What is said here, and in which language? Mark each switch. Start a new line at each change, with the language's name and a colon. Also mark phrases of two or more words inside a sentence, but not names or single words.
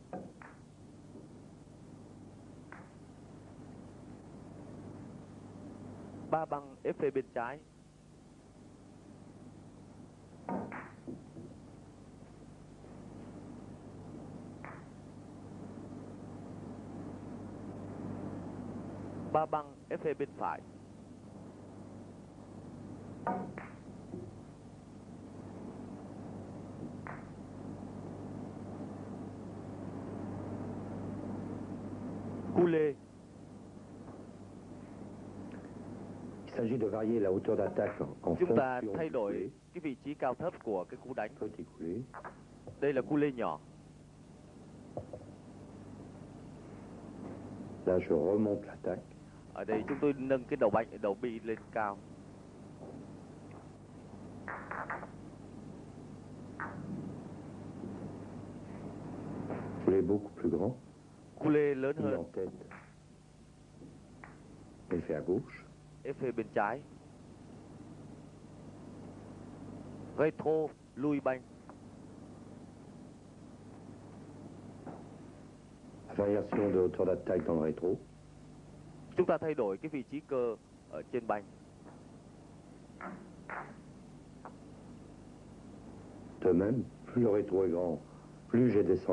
Vietnamese: Ba băng effet bên trái. Ba băng effet bên phải.
French: Coulé. Il s'agit de varier la hauteur d'attaque en
Vietnamese: Chúng ta
French: fonction
Vietnamese: thay
French: du
Vietnamese: đổi
French: coulé.
Vietnamese: cái vị trí cao thấp của cái cú đánh.
French: Petit coulé.
Vietnamese: Đây là coulé nhỏ.
French: Là je remonte l'attaque.
Vietnamese: Ở đây chúng tôi nâng cái đầu bi lên cao.
French: Coulé beaucoup plus grand.
Vietnamese: Coulé lớn
French: Bi en
Vietnamese: hơn.
French: tête. Effet à gauche.
Vietnamese: Effet bên trái. Retro, lui banh.
French: Variation de hauteur d'attaque dans le rétro.
Vietnamese: Chúng ta thay đổi cái vị trí cơ ở trên banh.
French: De même, plus le rétro est grand, plus j'ai descendu.